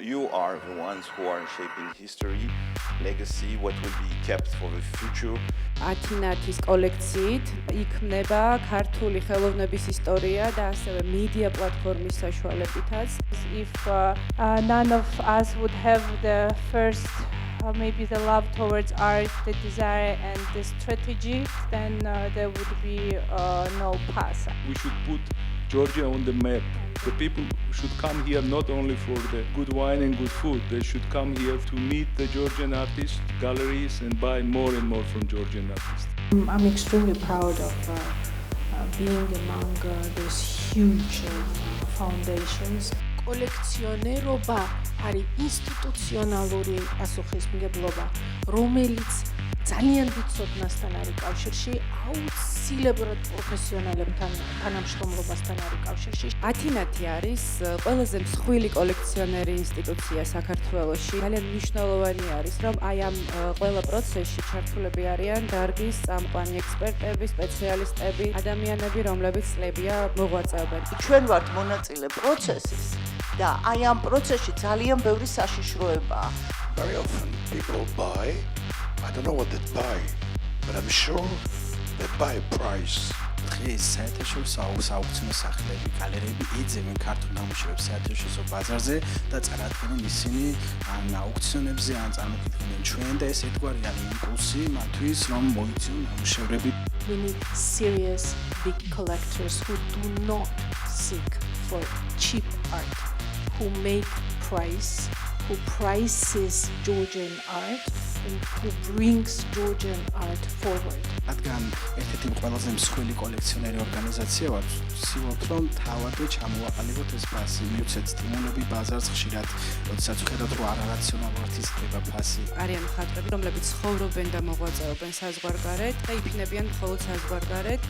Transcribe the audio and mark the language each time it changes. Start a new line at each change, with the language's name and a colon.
English: you are the ones who are shaping history, legacy, what will be kept for the future.
Georgian: ათინათის კოლექციით იქმნება ქართული ხელოვნების ისტორია და ასევე media პლატფორმის საშუალებითაც.
English: If none of us would have the first maybe the love towards art, the desire and the strategy, then there would be no path. We should put Georgia on the map. The people should come here not only for the good wine and good food. They should come here to meet the Georgian artists, galleries, and buy more and more from Georgian artists. I'm extremely proud of being among these huge foundations.
Georgian: კოლექციონერობა არის ინსტიტუციონალური პასუხისმგებლობა, რომელიც ძალიან დიდ ცოდნასთან არის კავშირში, აუცილებლად პროფესიონალებთან თანამშრომლობასთან არის კავშირში. ათინათი არის ყველაზე მსხვილი კოლექციონერი ინსტიტუცია საქართველოში. ძალიან მნიშვნელოვანი არის, რომ აი ამ ყველა პროცესში ჩართულები არიან დარგის წამყვანი ექსპერტები, სპეციალისტები, ადამიანები, რომლებიც წლებია მოღვაწეობენ. ჩვენ ვართ მონაწილე პროცესის და აი ამ პროცესში ძალიან ბევრი საშიშროებაა.
English: Very often people buy, I don't know what they buy, but I'm sure they buy a price.
Georgian: დღეს საერთაშორისო სააუქციო სახლები, გალერეები იძებენ ქართულ ნამუშევრებს საერთაშორისო ბაზარზე და წარადგენენ ისინი ან აუქციონებზე ან წარმოგიდგენენ ჩვენ და ეს ერთგვარი არის იმპულსი მათთვის რომ მოიწიონ ნამუშევრები.
English: We need serious big collectors who do not seek for cheap art, who make price, who prices Georgian art and who brings Georgian art forward.
Georgian: რადგან ერთ-ერთი ყველაზე მსხვილი კოლექციონერი ორგანიზაცია ვართ, ვცდილობთ რომ თავადვე ჩამოვაყალიბოთ ეს ფასი, მივცეთ სტიმულები ბაზარს ხშირად, როდესაც ვხედავთ რომ არარაციონალურად იზრდება ფასი. არიან მხატვრები, რომლებიც ცხოვრობენ და მოღვაწეობენ საზღვარგარეთ და იფინებიან მხოლოდ საზღვარგარეთ.